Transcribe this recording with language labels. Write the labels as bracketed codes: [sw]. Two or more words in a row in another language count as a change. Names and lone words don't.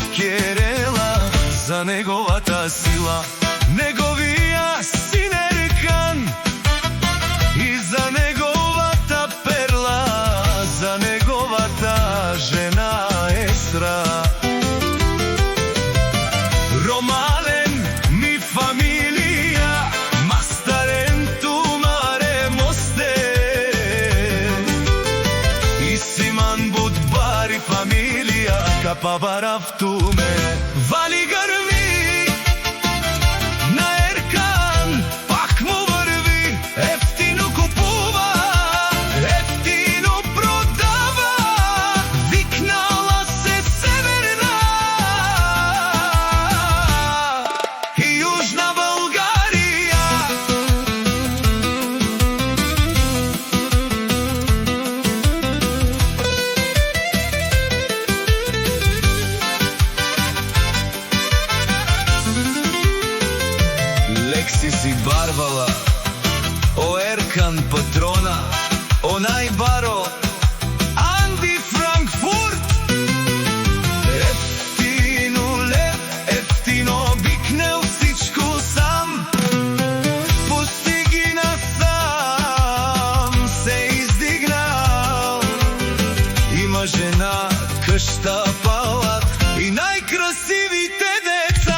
[bg] Керела за неговата сила, неговија син Еркан и за неговата перла, за неговата жена Есра. [rom] Ромален ми фамилија, мастарен тумаре мосте, Будбари фамилија, капабарав туме. [bg] Вали грми на Еркан, пак му врви, ефтино купува, ефтино продава, викнала се Северна и Јужна Българија. [rom] Си барвала, о Еркан Патрона, о најбаро, Анди Франкфурт. [bg] Ефтино лев, ефтино викнел всичко сам, пусти ги насам, се издигнал. Има жена, къща, палат и најкрасивите деца.